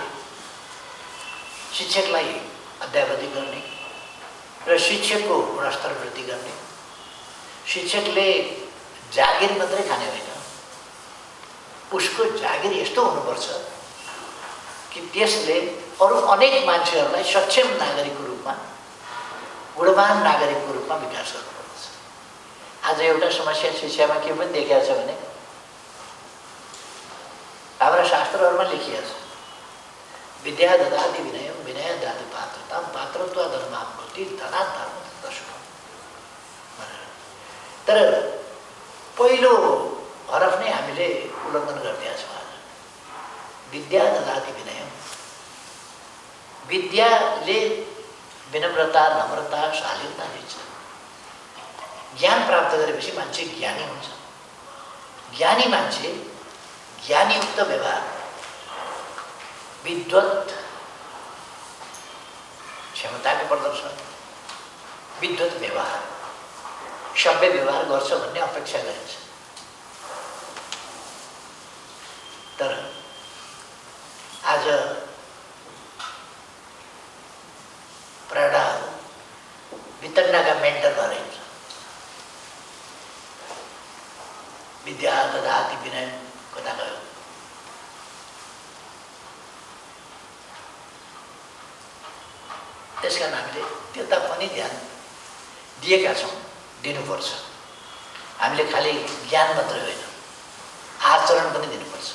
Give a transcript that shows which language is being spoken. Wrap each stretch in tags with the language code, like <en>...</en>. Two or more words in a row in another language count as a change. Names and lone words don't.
<ne>शिक्षकलाई अध्यापन गर्ने र शिक्षकको गुणस्तर वृद्धि गर्ने, शिक्षकले जागिर मात्रै खाने होइन, उसको जागिर यस्तो हुनुपर्छ कि त्यसले अरू अनेक मान्छेहरूलाई सक्षम नागरिकको रूपमा, गुणवान नागरिकको रूपमा विकास गर्नुपर्छ। आज एउटा समस्या शिक्षामा के पनि देखिएको छ भने हाम्रा शास्त्रहरूमा लेखिएको छ,</ne> <sa>विद्या ददाति विनयम विनय ददाति पात्रताम पात्रत्व धर्माभूति धनात् धर्म दशुभम भनेर।</sa> <ne>तर पहिलो हरफ नै हामीले उल्लङ्घन गरिदिएका छौँ।</ne> <sa>आज विद्या ददाति विनयम,</sa> <ne>विद्याले विनम्रता, नम्रता, शालीनता दिन्छ। ज्ञान प्राप्त गरेपछि मान्छे ज्ञानी हुन्छ। ज्ञानी मान्छे ज्ञानयुक्त व्यवहार, विद्वत क्षमताको प्रदर्शन, विद्वत व्यवहार, सभ्य व्यवहार गर्छ भन्ने अपेक्षा गरिन्छ। तर आज प्राणाहरू वितण्डाका मेन्टर भएर हिँड्छ।</ne> <sa>विद्या ददाति विनय</sa> <ne>कता गयो? त्यसकारण हामीले त्यता पनि ध्यान दिएका छौँ, दिनुपर्छ। हामीले खालि ज्ञान मात्रै होइन, आचरण पनि दिनुपर्छ।</ne>